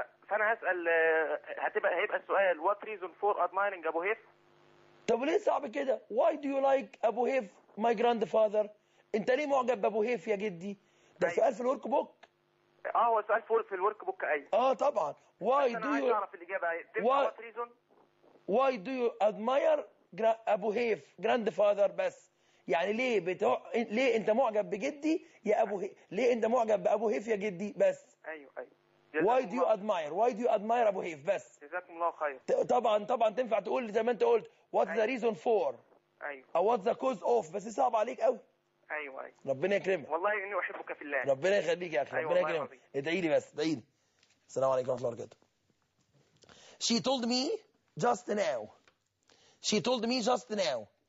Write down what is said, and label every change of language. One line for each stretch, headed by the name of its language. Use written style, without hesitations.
Arabic: فانا هسأل هيبقى السؤال
English: what reason for admiring
Arabic: Abu Hayf. طب ليه صعب كده
English: why do you like Abu Hayf my grandfather.
Arabic: انت ليه معجب بأبو هيف يا جدي؟ ده طيب. سؤال في الورك بوك. هو سؤال في الورك بوك. اي
English: طبعا why do you
Arabic: اعرف الإجابة
English: what reason why do you admire
Arabic: ابو هيف grandfather بس يعني ليه ليه انت معجب بجدي يا ابو ليه انت معجب بابو هيف يا جدي بس. ايوه
English: why do you admire
Arabic: ابو هيف بس. جزاكم الله خير. طبعا تنفع تقول زي ما انت قلت
English: what's the reason for.
Arabic: ايوه او
English: what's the cause of
Arabic: بس صعب عليك قوي. ايوه ربنا يكرمك والله اني احبك في الله. ربنا يخليك يا اخي. ربنا يكرمك. ادعي لي بس ادعي. السلام عليكم ورحمه الله وبركاته.
English: she told me just now. she told me just now.